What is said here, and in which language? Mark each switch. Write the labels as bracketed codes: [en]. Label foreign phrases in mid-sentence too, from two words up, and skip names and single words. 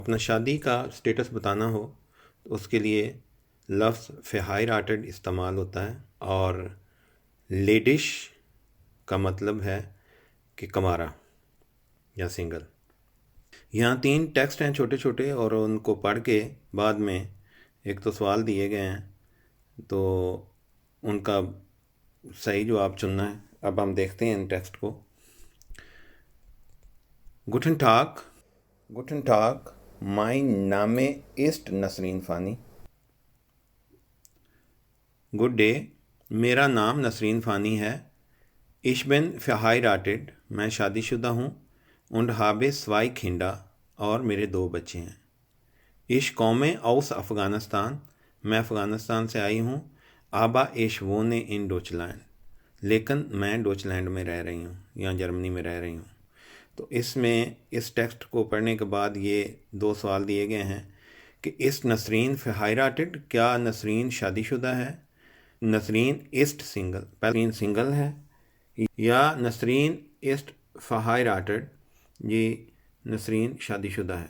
[hi] अपना शादी का स्टेटस बताना हो तो उसके लिए लफ्ज़ फ़हाइराटेड इस्तेमाल होता है और लेडिश का मतलब है कि कमारा या सिंगल। यहाँ 3 टेक्स्ट हैं छोटे छोटे और उनको पढ़ के बाद में एक तो सवाल दिए गए हैं तो उनका सही जवाब चुनना है। अब हम देखते हैं इन टेक्स्ट को। [de] Guten Tag, Guten Tag, mein Name ist नसरीन फ़ानी। [en] good day, [hi] मेरा नाम नसरीन फ़ानी है। [de] Ich bin verheiratet, [hi] मैं शादीशुदा हूँ। [de] und habe 2 Kinder, [hi] और मेरे 2 बच्चे हैं। [de] Ich komme aus Afghanistan, [hi] मैं अफ़गानिस्तान से आई हूँ। [de] aber ich wohne in Deutschland, [hi] लेकिन मैं डोचलैंड में रह रही हूँ या जर्मनी में रह रही हूँ। तो इसमें इस टेक्स्ट को पढ़ने के बाद ये 2 सवाल दिए गए हैं कि [de] Ist Nasrin verheiratet, [hi] क्या नसरीन शादीशुदा है? [de] Nasrin ist single, [hi] पहले नसरीन सिंगल है, या [de] Nasrin ist verheiratet, [hi] ये नसरीन शादीशुदा है।